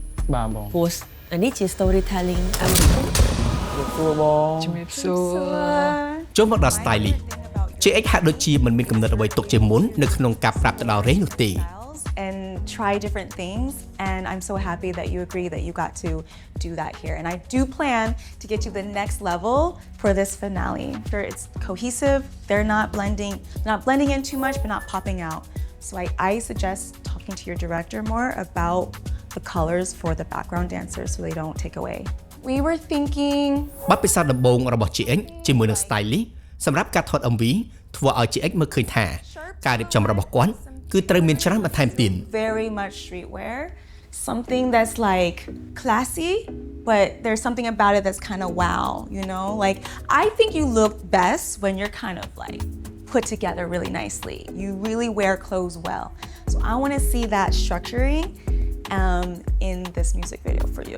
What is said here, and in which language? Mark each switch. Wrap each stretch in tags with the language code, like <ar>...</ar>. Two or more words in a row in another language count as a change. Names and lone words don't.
<km>បាទបង ព្រោះអានេះជា storytelling ជំរាបសួរ ចូលមកដល់ stylist JX ហាក់ដូចជាមិនមានកំណត់អ្វីទុកជាមុននៅក្នុងការប្រាប់ទៅដល់រេនោះទេ</km> <en>and try different things, and I'm so happy that you agree that you got to do that here. And I do plan to get you the next level for this finale. Sure, it's cohesive. They're not blending in too much, but not popping out. So I suggest talking to your director more about the colors for the background dancers so they don't take away. We were thinking</en> <km>បទពិសោធន៍ដំបូងរបស់ JX ជាមួយនឹង stylist សម្រាប់ការថត MV ធ្វើឲ្យ JX មើលឃើញថាការរៀបចំរបស់គាត់គឺត្រូវមានច្រើនបន្ថែមទៀត</km> <en>very much streetwear, something that's like classy, but there's something about it that's kind of wow, you know? Like I think you look best when you're kind of like put together really nicely. You really wear clothes well. So I want to see that structuring in this music video for you.</en>